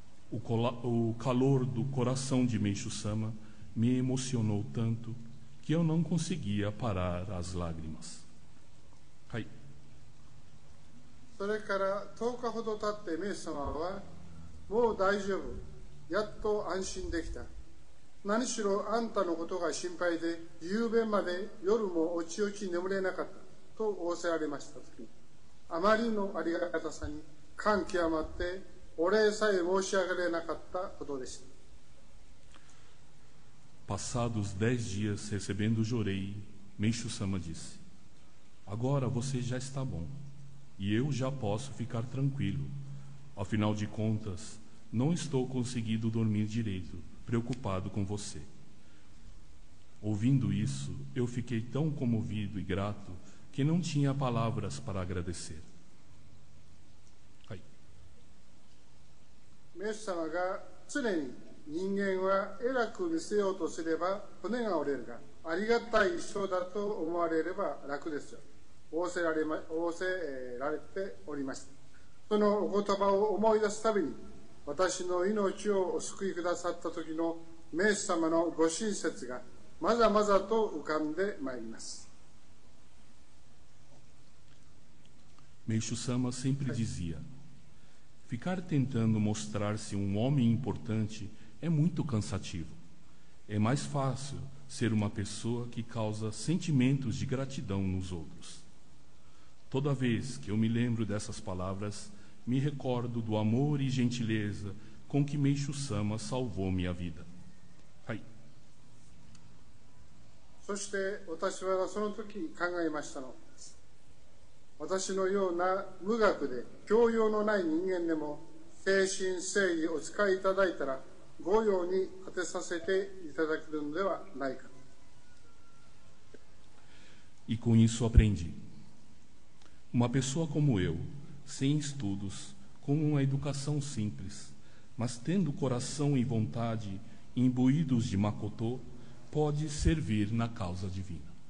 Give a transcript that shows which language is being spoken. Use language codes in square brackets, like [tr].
[pt] O calor do coração de Meishu-sama me emocionou tanto que eu não conseguia parar as lágrimas. [ja] それから10日ほど経ってメイシュ様は、もう大丈夫、やっと安心できた。何しろあんたのことが心配で、夕べまで夜もおちおち眠れなかったと仰せられましたとき、あまりのありがたさに感極まってお礼さえ申し上げれなかったことでした。 [pt] Passados 10 dias recebendo o jorei, Meishu Sama disse: agora você já está bom, e eu já posso ficar tranquilo. Afinal de contas, não estou conseguindo dormir direito, preocupado com você. Ouvindo isso, eu fiquei tão comovido e grato que não tinha palavras para agradecer. Aí. [ja] メイシュ様が常に人間は偉く見せようとすれば骨が折れるが、ありがたい人だと思われれば楽ですよ。仰せられておりました。そのお言葉を思い出すたびに、私の命をお救いくださった時のメイシュ様のご親切がまざまざと浮かんでまいります。 [pt] Meishu Sama sempre dizia: ficar tentando mostrar-se um homem importante é muito cansativo. É mais fácil ser uma pessoa que causa sentimentos de gratidão nos outros. Toda vez que eu me lembro dessas palavras, me recordo do amor e gentileza com que Meishu Sama salvou minha vida. [ja] Hai. そして私はその時考えましたのです。私のような無学で教養のない人間でも誠心誠意お使いいただいたら御用に当てさせていただけるのではないか。 [pt] E com isso aprendi. Uma pessoa como eu, sem estudos, com uma educação simples, mas tendo coração e vontade imbuídos de Makoto, pode servir na causa divina.